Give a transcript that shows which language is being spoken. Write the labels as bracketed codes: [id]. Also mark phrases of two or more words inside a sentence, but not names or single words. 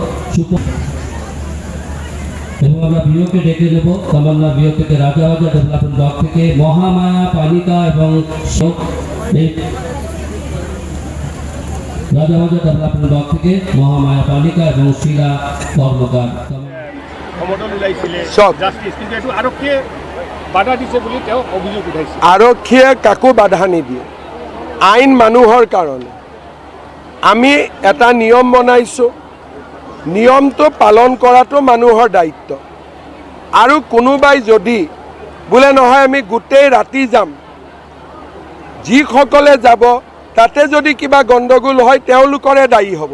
[bn] এবং আমরা বিওকে ডেকে নেব, তামান্না বিও থেকে, রাজাবাজার ডেভেলপমেন্ট ব্লক থেকে মহামায়া পালিকা এবং রাজাবাজার ডেভেলপমেন্ট ব্লক থেকে মহামায়া পালিকা এবং শিলা কর্মকার। [as] আৰক্ষীয়ে কাকো বাধা নিদিয়ে, আইন মানুহৰ কাৰণে। আমি এটা নিয়ম বনাইছোঁ, নিয়মটো পালন কৰাটো মানুহৰ দায়িত্ব। আৰু কোনোবাই যদি বোলে নহয় আমি গোটেই ৰাতি যাম, যিসকলে যাব তাতে যদি কিবা গণ্ডগোল হয় তেওঁলোকৰে দায়ী হ'ব।